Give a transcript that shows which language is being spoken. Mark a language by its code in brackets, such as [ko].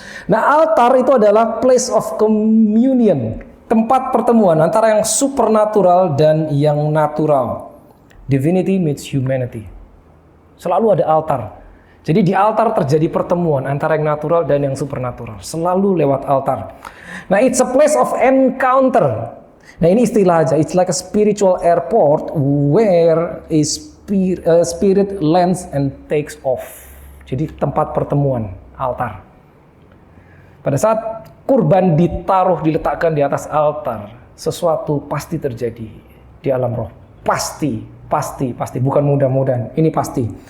[id] Nah, altar itu adalah [en] place of communion, [id] tempat pertemuan antara yang supernatural dan yang natural. [en] Divinity meets humanity. [id] Selalu ada altar. Jadi di altar terjadi pertemuan antara yang natural dan yang supernatural. Selalu lewat altar. [en] Nah, it's a place of encounter. Nah, [id] ini istilah aja. [en] It's like a spiritual airport where a spirit lands and takes off. [id] Jadi tempat pertemuan, altar. Pada saat kurban diletakkan di atas altar, sesuatu pasti terjadi di alam roh. Pasti. Bukan mudah-mudahan. Ini pasti.